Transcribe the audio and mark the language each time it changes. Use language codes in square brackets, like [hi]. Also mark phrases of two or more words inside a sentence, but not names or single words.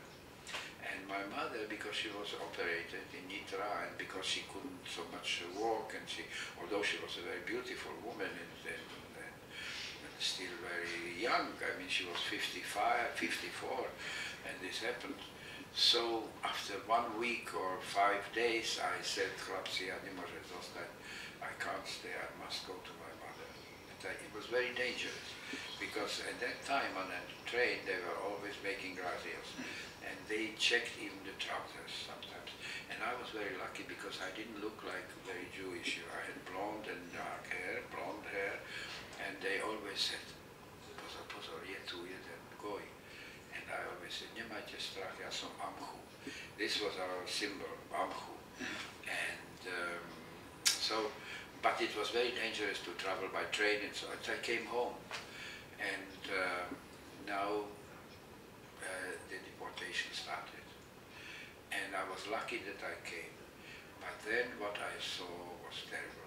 [en] And my mother, because she was operated in Nitra, and because she couldn't so much walk, and although she was a very beautiful woman and still very young, I mean she was 54, and this happened. So after 1 week or 5 days, I said, [sk] "Chlapci, ja nemôžem zostať. [en] I can't stay. I must go to my mother." And it was very dangerous because at that time on that train they were always making razzias, and they checked even the trousers sometimes. And I was very lucky because I didn't look like very Jewish. I had blonde and dark hair, blonde hair, and they always said, [sk] "Pozor, pozor, je tu jeden goj." [en] And I always said, [sk] "Nemajte strach, ja som Amchu." [en] This was our symbol, Amchu. And but it was very dangerous to travel by train, and so I came home. And now the deportation started. And I was lucky that I came. But then what I saw was terrible.